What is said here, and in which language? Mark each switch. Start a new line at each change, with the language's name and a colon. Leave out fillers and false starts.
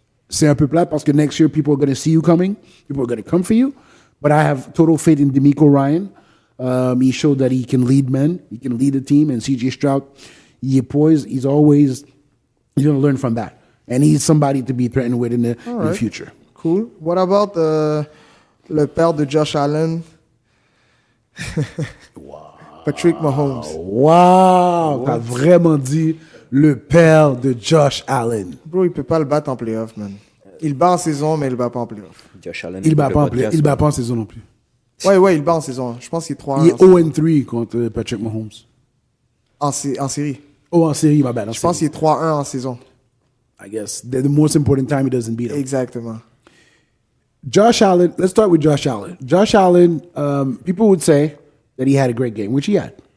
French: C'est un peu plate parce que
English: next year, people are going to see you coming. People are going to come for you. But I have total faith in D'Amico Ryan. He showed that he can lead men. He can lead a team. And CJ Stroud, he is poised. He's going to learn from that. And he's somebody to be threatened with in the future. Cool. What about
French: le père de Josh Allen?
English: Patrick Mahomes. Wow!
French: T'as vraiment dit le père de Josh Allen. Bro, il peut pas le battre en playoff, man. Il bat en saison, mais il le bat pas en playoff. Josh Allen. Il bat pas en saison non plus. Ouais, il bat en saison. Je pense qu'il est 3-1. Il est 0-3 contre Patrick Mahomes. En série. Oh, en série, ma bad. Je pense qu'il est 3-1 en saison.
English: I guess. The most important time he doesn't beat him.
French: Exactement.
English: Josh Allen, let's start with Josh Allen. Josh Allen, people would say that he had a great game, which he had.